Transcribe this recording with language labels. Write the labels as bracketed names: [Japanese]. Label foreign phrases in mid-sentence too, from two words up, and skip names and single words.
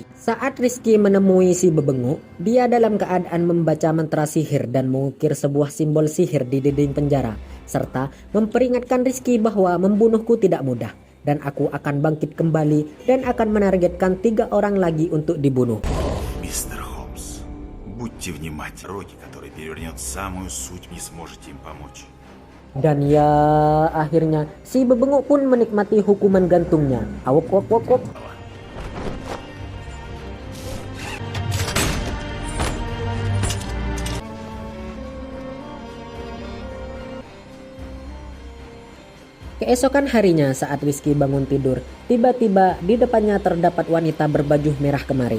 [Indonesian] Saat Rizky menemui si bebenguk, dia dalam keadaan membaca mantra sihir dan mengukir sebuah simbol sihir di dinding penjara, serta memperingatkan Rizky bahwa membunuhku tidak mudah. dan aku akan bangkit kembali dan akan menargetkan 3 orang lagi untuk dibunuh. [Russian] Мистер Холмс, будьте внимательны. Роки, который перевернет самую суть, не сможете им помочь. [Indonesian] Dan ya akhirnya si bebenguk pun menikmati hukuman gantungnya. Awok wok wok wok. Keesokan harinya saat Rizky bangun tidur, tiba-tiba di depannya terdapat wanita berbaju merah kemarin.